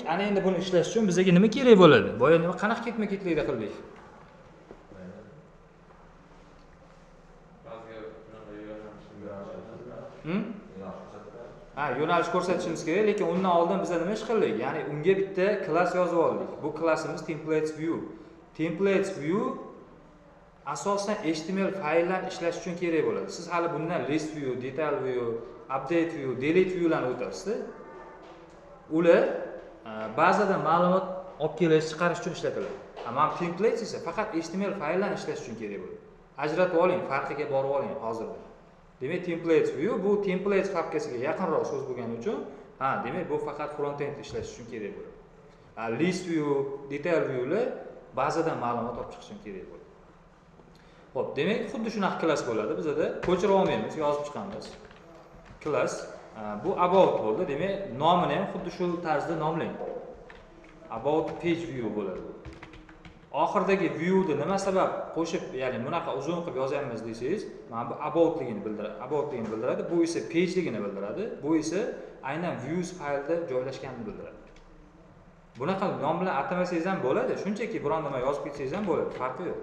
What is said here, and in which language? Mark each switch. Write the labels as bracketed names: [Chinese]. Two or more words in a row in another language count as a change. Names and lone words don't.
[Uzbek] Ana endi buni ishlash uchun bizga nima kerak bo'ladi? Boya nima qanaqa ketma-ketlikda qildik? Yo'nalish ko'rsatishimiz kerak, lekin undan oldin biz nima ish qildik? Ya'ni unga bitta klass yozib oldik. Bu klassimiz [English] templates view. Templates view [Uzbek] asosan HTML fayllarni ishlash uchun kerak bo'ladi. Siz hali bundan [English] list view, detail view, update view, delete viewlarni [Uzbek] o'tasiz. Ular bazadan ma'lumot olib kelish, chiqarish uchun ishlatiladi. Ammo templates esa faqat HTML fayllarni ishlash uchun kerak bo'ladi. Ajratib oling, farqiga borib oling hozirda. Demak, [English] templates view [Uzbek] bu templates papkasiga yaqinroq so'z bo'lgani uchun, demak bu faqat front-end ishlash uchun kerak bo'ladi. [English] List view, detail viewlar [Uzbek] bazadan ma'lumot olib chiqish uchun kerak bo'ladi. Xo'p, demak, xuddi shunaqa klass bo'ladi. Bizda ko'chirib olmaymiz, yozib chiqamiz. Klass bu about bo'ldi. Demak, nomini ham xuddi shu tarzda nomlang. About page view bo'ladi. Oxirdagi view ni nima sabab qo'shib, ya'ni bunaqa uzun qilib yozamiz desangiz, mana bu about-ligini bildiradi. Bu esa page-ligini bildiradi. Bu esa aynan views faylda joylashganini bildiradi. Bunaqa nom bilan atamasangiz ham bo'ladi. Shunchaki biron nima yozib ketsangiz ham bo'ladi, farqi yo'q.